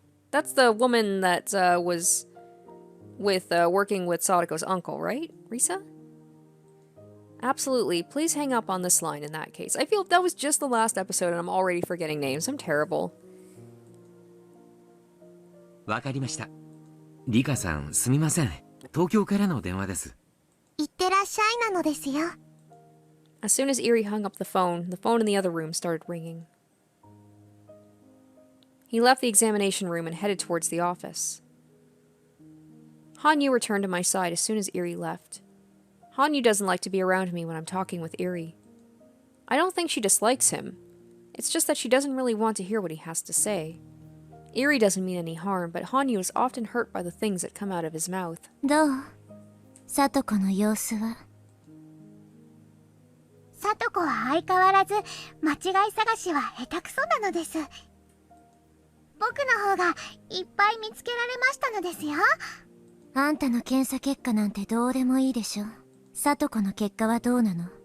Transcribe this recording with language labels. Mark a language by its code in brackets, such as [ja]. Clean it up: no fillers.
[en] That's the woman that was with working with Sadako's uncle, right? Risa? Absolutely. Please hang up on this line in that case. I feel that was just the last episode and I'm already forgetting names. I'm terrible. [ja] わかりました。リカさん、すみません。東京からの電話です。いってらっしゃいなのですよ。 [en] As soon as Eri hung up the phone in the other room started ringing. He left the examination room and headed towards the office. Hanyuu returned to my side as soon as Eri left. Hanyuu doesn't like to be around me when I'm talking with Eri. I don't think she dislikes him. It's just that she doesn't really want to hear what he has to say. Eri doesn't mean any harm, but Hanyuu is often hurt by the things that come out of his mouth. [ja] どう？さとこの様子は？さとこは相変わらず間違い探しは下手くそなのです。僕の方がいっぱい見つけられましたのですよ。あんたの検査結果なんてどうでもいいでしょ。さとこの結果はどうなの？